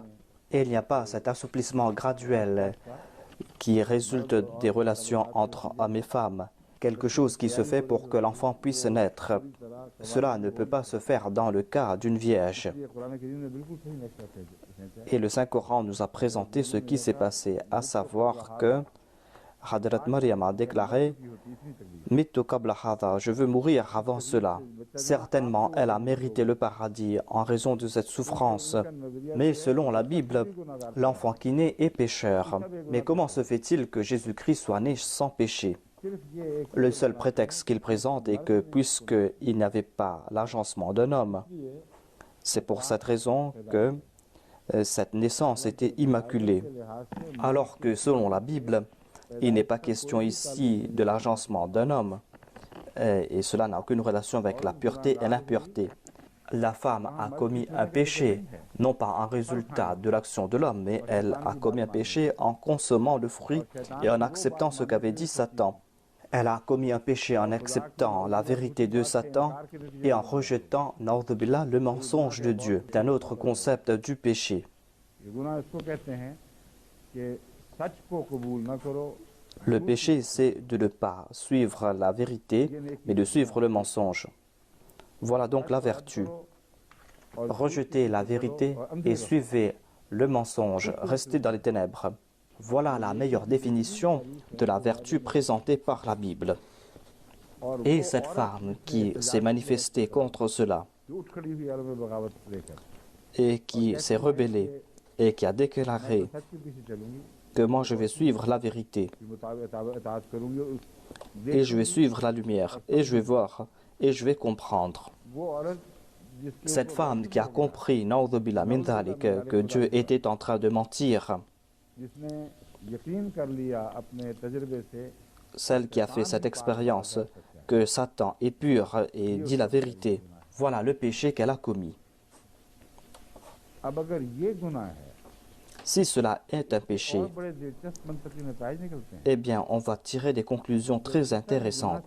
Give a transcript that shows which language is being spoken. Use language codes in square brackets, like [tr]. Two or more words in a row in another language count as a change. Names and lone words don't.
[fr] Et il n'y a pas cet assouplissement graduel qui résulte des relations entre hommes et femmes. Quelque chose qui se fait pour que l'enfant puisse naître. Cela ne peut pas se faire dans le cas d'une vierge. [ur] یہ قرآن کریم نے بالکل صحیح نقشہ کھینچا [fr] Et le Saint-Coran nous a présenté ce qui s'est passé, à savoir que Hadrat Maryam a déclaré « [ar] مت قبل هذا, [fr] je veux mourir avant cela. » Certainement, elle a mérité le paradis en raison de cette souffrance. Mais selon la Bible, l'enfant qui naît est pécheur. Mais comment se fait-il que Jésus-Christ soit né sans péché? [ur] صرف یہ ایک [fr] Le seul prétexte qu'il présente est que puisqu'il n'avait pas l'agencement d'un homme, c'est pour cette raison que cette naissance était immaculée. [ur] لحاظ سے [fr] Alors que selon la Bible, il n'est pas question ici de l'agencement d'un homme. Et cela n'a aucune relation avec la pureté et l'impureté. La femme a commis un péché, non pas en résultat de l'action de l'homme, mais elle a commis un péché en consommant le fruit et en acceptant ce qu'avait dit Satan. Elle a commis un péché en acceptant la vérité de Satan et en rejetant, [ar] نعوذ بالله, [fr] le mensonge de Dieu. C'est un autre concept du péché. [ur] یہ گناہ اس کو کہتے ہیں کہ سچ کو قبول نہ کرو [fr] Le péché, c'est de ne pas suivre la vérité, mais de suivre le mensonge. Voilà donc la vertu. Rejetez la vérité et suivez le mensonge. Restez dans les ténèbres. Voilà la meilleure définition de la vertu présentée par la Bible. Et cette femme qui s'est manifestée contre cela et qui s'est rebellée et qui a déclaré que moi je vais suivre la vérité et je vais suivre la lumière et je vais voir et je vais comprendre. Cette femme qui a compris [ar] نعوذ من ذلك, [fr] que Dieu était en train de mentir, celle qui a fait cette expérience que Satan est pur et dit la vérité, voilà le péché qu'elle a commis. Si cela est un péché, eh bien, on va tirer des conclusions très intéressantes.